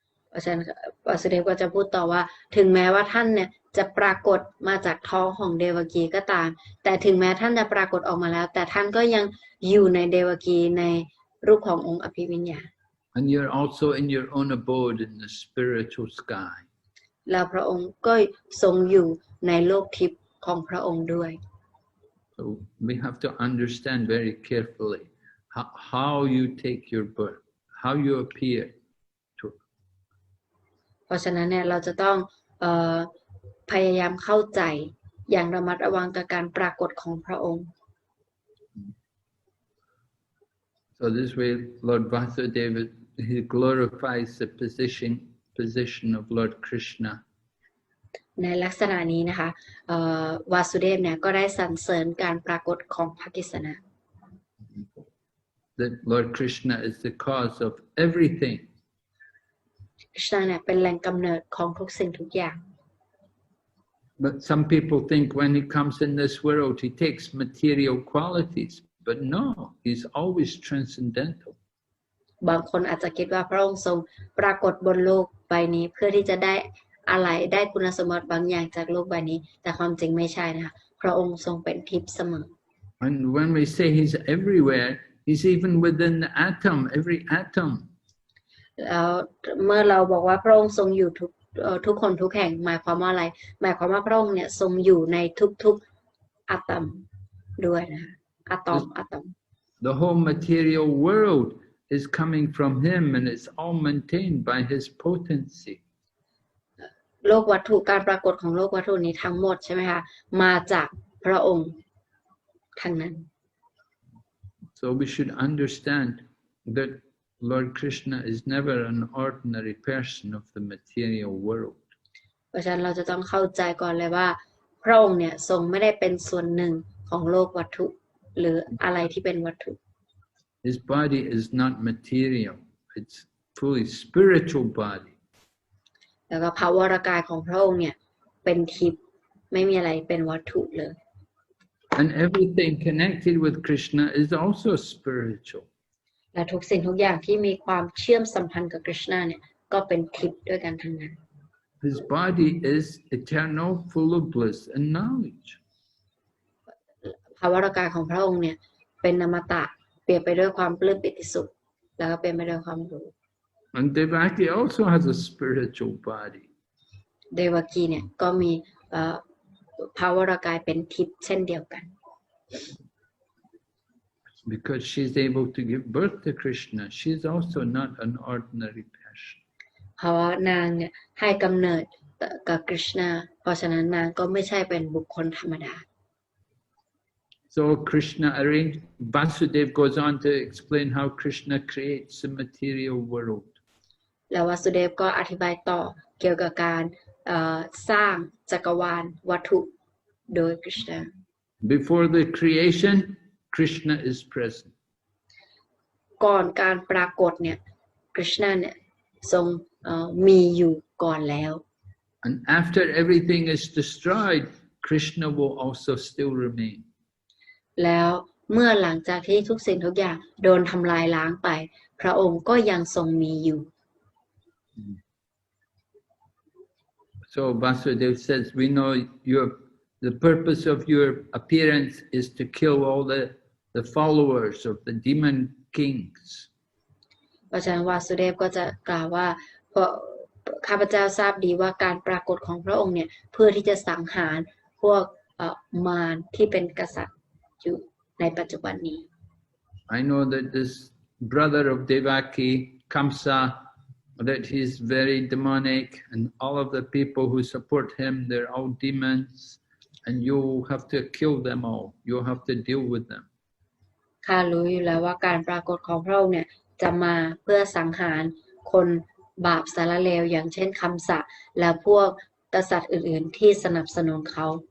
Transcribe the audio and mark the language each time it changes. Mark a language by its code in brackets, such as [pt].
[th] เพราะฉะนั้นวาสุเดฟก็จะพูดต่อว่าถึงแม้ว่าท่านเนี่ยจะปรากฏมาจากท้องของเดวกีก็ตามแต่ถึงแม้ท่านจะปรากฏออกมาแล้วแต่ท่านก็ยังอยู่ในเดวกีในรูปขององค์อภิวิญญาณ [en] And you're also in your own abode in the spiritual sky. [th] แล้วพระองค์ก็ทรงอยู่ในโลกทิพย์ของพระองค์ด้วย [en] So we have to understand very carefully how you take your birth, how you appear. [th] เพราะฉะนั้นเนี่ยเราจะต้องพยายามเข้าใจอย่างระมัดระวังกับการปรากฏของพระองค์ [en] So this way Lord Vasudeva, he glorifies the position of Lord Krishna. [th] ในลักษณะนี้นะคะวาสุเดฟเนี่ยก็ได้สรรเสริญการปรากฏของพระกฤษณะ [en] That Lord Krishna is the cause of everything. [th] กฤษณะเนี่ยเป็นแหล่งกำเนิดของทุกสิ่งทุกอย่าง [en] But some people think when he comes in this world, he takes material qualities. But no, he's always transcendental. [th] บางคนอาจจะคิดว่าพระองค์ทรงปรากฏบนโลกใบนี้เพื่อที่จะได้อะไรได้คุณสมบัติบางอย่างจากโลกใบนี้แต่ความจริงไม่ใช่นะคะพระองค์ทรงเป็นทิพย์เสมอ [en] And when we say he's everywhere, he's even within the atom, every atom. [th] แล้วเมื่อเราบอกว่าพระองค์ทรงอยู่ทุกคนทุกแห่งหมายความว่าอะไรหมายความว่าพระองค์เนี่ยทรงอยู่ในทุกอะตอมด้วยนะคะอะตอม [en] The whole material world is coming from him and it's all maintained by his potency. [th] โลกวัตถุการปรากฏของโลกวัตถุนี้ทั้งหมดใช่ไหมคะมาจากพระองค์ทั้งนั้น [en] So we should understand that Lord Krishna is never an ordinary person of the material world. [th] เพราะฉะนั้นเราจะต้องเข้าใจก่อนเลยว่าพระองค์เนี่ยทรงไม่ได้เป็นส่วนหนึ่งของโลกวัตถุหรืออะไรที่เป็นวัตถุ [en] His body is not material, it's fully spiritual body. [th] แล้วก็ภาวรกายของพระองค์เนี่ยเป็นทิพย์ไม่มีอะไรเป็นวัตถุเลย [en] And everything connected with Krishna is also spiritual. [th] และทุกสิ่งทุกอย่างที่มีความเชื่อมสัมพันธ์กับกฤษณาเนี่ยก็เป็นทิพย์ด้วยกันทั้งนั้น [en] His body is eternal, full of bliss and knowledge. [th] ภาวรกายของพระองค์เนี่ยเป็นอมตะเปลี่ยนไปด้วยความปลื้มปิติสุขแล้วก็เป็นไปด้วยความรู้ [en] And Devaki also has a spiritual body. [th] เดวกีเนี่ยก็มีภาวรกายเป็นทิพย์เช่นเดียวกัน [en] Because she's able to give birth to Krishna, she's also not an ordinary person. [th] เพราะว่านางเนี่ยให้กำเนิดกับกฤษณาเพราะฉะนั้นนางก็ไม่ใช่เป็นบุคคลธรรมดา [en] So Krishna arranged, Vasudev goes on to explain how Krishna creates the material world. [th] แล้ววสุเดฟก็อธิบายต่อเกี่ยวกับการสร้างจักรวาลวัตถุโดยกฤษณา [en] Before the creation, Krishna is present. [th] ก่อนการปรากฏเนี่ยกฤษณาเนี่ยทรงมีอยู่ก่อนแล้ว [en] And after everything is destroyed, Krishna will also still remain. [th] แล้วเมื่อหลังจากที่ทุกสิ่งทุกอย่างโดนทำลายล้างไปพระองค์ก็ยังทรงมีอยู่ [en] So Vasudev says, we know the purpose of your appearance is to kill all the followers of the demon kings. [th] เพราะฉะนั้นวาสุเดฟก็จะกล่าวว่าเพราะข้าพเจ้าทราบดีว่าการปรากฏของพระองค์เนี่ยเพื่อที่จะสังหารพวกมารที่เป็นกษัตริย์อยู่ในปัจจุบันนี้ [en] I know that this brother of Devaki, Kamsa, that he's very demonic, and all of the people who support him, they're all demons, and you have to kill them all. You have to deal with them. [th] ข้ารู้อยู่แล้วว่าการปรากฏของพระองค์เนี่ยจะมาเพื่อสังหารคนบาปสารเลวอย่างเช่นคำสะและพวกกษัตริย์อื่นๆที่สนับสนุนเขา